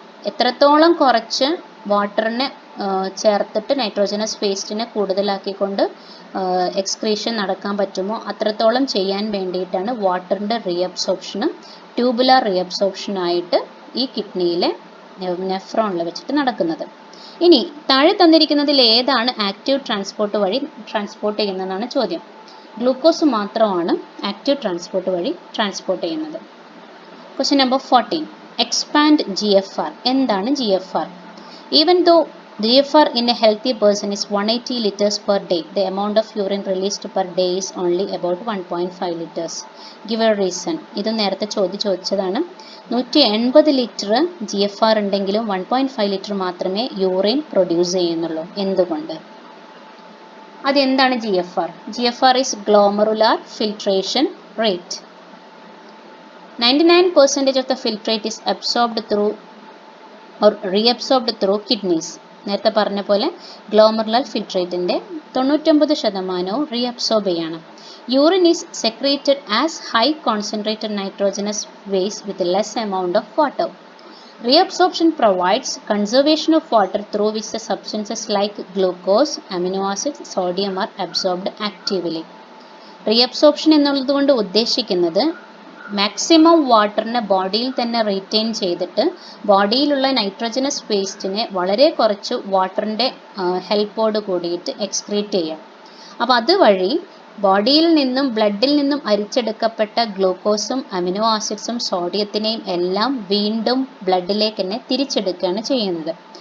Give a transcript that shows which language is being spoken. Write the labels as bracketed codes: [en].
[ml] എത്രത്തോളം കുറച്ച് വാട്ടറിനെ ചേർത്തിട്ട് നൈട്രോജനസ് വേസ്റ്റിനെ കൂടുതലാക്കിക്കൊണ്ട് എക്സ്ക്രീഷൻ നടക്കാൻ പറ്റുമോ അത്രത്തോളം ചെയ്യാൻ വേണ്ടിയിട്ടാണ് വാട്ടറിൻ്റെ റീഅബ്സോർപ്ഷനും ട്യൂബുലാർ റീഅബ്സോർപ്ഷനായിട്ട് ഈ കിഡ്നിയിലെ നെഫ്രോണിൽ വെച്ചിട്ട് നടക്കുന്നത്. ഇനി താഴെ തന്നിരിക്കുന്നതിൽ ഏതാണ് ആക്റ്റീവ് ട്രാൻസ്പോർട്ട് വഴി ട്രാൻസ്പോർട്ട് ചെയ്യുന്നതെന്നാണ് ചോദ്യം. ഗ്ലൂക്കോസ് മാത്രമാണ് ആക്റ്റീവ് ട്രാൻസ്പോർട്ട് വഴി ട്രാൻസ്പോർട്ട് ചെയ്യുന്നത്. [en] Question number 14. Expand GFR. [ml] എന്താണ് GFR? [en] Even though GFR in a healthy person is 180 liters per day, the amount of urine released per day is only about 1.5 liters. Give a reason. [ml] ഇത് നേരത്തെ ചോദിച്ചതാണ്. 180 litre GFR ഉണ്ടെങ്കിലും 1.5 litre മാത്രമേ urine produce ചെയ്യുന്നുള്ളൂ. എന്തുകൊണ്ട്? അതെന്താണ് GFR? [en] GFR is glomerular filtration rate. 99% of the filtrate is absorbed through or reabsorbed through kidneys. [ml] നേരത്തെ പറഞ്ഞ പോലെ ഗ്ലോമറുലാർ ഫിൽട്രേറ്റിൻ്റെ 99% റീഅബ്സോർബ് ചെയ്യണം. [en] Urine is secreted as high concentrated nitrogenous waste with less amount of water. Reabsorption provides conservation of water through which the substances like glucose, amino acids, sodium are absorbed actively. [ml] Reabsorption എന്നുള്ളത് കൊണ്ട് ഉദ്ദേശിക്കുന്നത് maximum വാട്ടറിനെ ബോഡിയിൽ തന്നെ retain ചെയ്തിട്ട് ബോഡിയിലുള്ള nitrogenase വേസ്റ്റിനെ വളരെ കുറച്ച് വാട്ടറിൻ്റെ ഹെൽപ്പോട് കൂടിയിട്ട് എക്സ്ക്രീറ്റ് ചെയ്യാം. അപ്പോൾ അതുവഴി ബോഡിയിൽ നിന്നും ബ്ലഡിൽ നിന്നും അരിച്ചെടുക്കപ്പെട്ട ഗ്ലൂക്കോസും അമിനോ ആസിഡ്സും സോഡിയത്തിനെയും എല്ലാം വീണ്ടും ബ്ലഡിലേക്ക് തന്നെ തിരിച്ചെടുക്കുകയാണ് ചെയ്യുന്നത്.